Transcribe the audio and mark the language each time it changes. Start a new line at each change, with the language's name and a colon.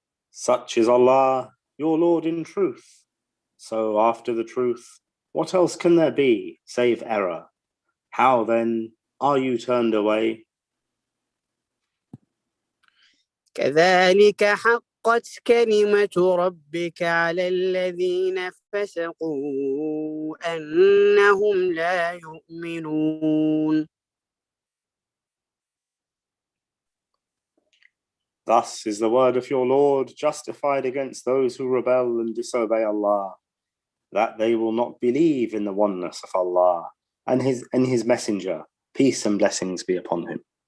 English: Such is Allah, your Lord in truth. So after the truth, what else can there be save error? How then are you turned away?
Arabic: كذلك حقا وحقت كلمة ربك على الذين فسقوا أنهم لا يؤمنون.
English: Thus is the word of your Lord justified against those who rebel and disobey Allah, that they will not believe in the oneness of Allah and His Messenger, peace and blessings be upon him.